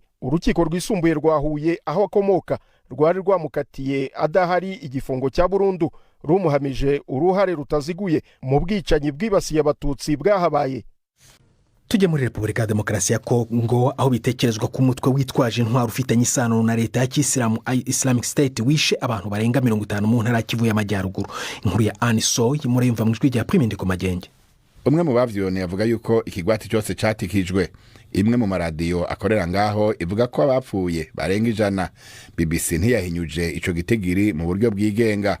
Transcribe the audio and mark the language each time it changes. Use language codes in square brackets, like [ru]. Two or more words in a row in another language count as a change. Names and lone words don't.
[rw] Urukiko rwisumbuye rwa Huye aho akomoka rwari rwamukatiye adahari igifungo cya burundu rumuhamije uruhare rutaziguye mu bwicanyi bwibasiye abatutsi bwahabaye. Tujye muri Repubulika ya Demokarasi ya Kongo aho bitekerezwa ku mutwe witwaje intwaro ufitanye isano na leta ya Kisilamu Islamic State wishe abantu barenga 50 mu ntara Kivu y'Amajyaruguru. Inkuru ya Anisoy muremva mu ijwi rya Prime Ndikumagenge. [rn] Umwe mu bavyone yavuga yuko ikigwati cyose catikijwe. Imwe mu maradiyo akorera ngaho ivuga ko abapfuye barenga 100. BBC ntiyahinyuje ico gitegiri mu buryo bwigenga.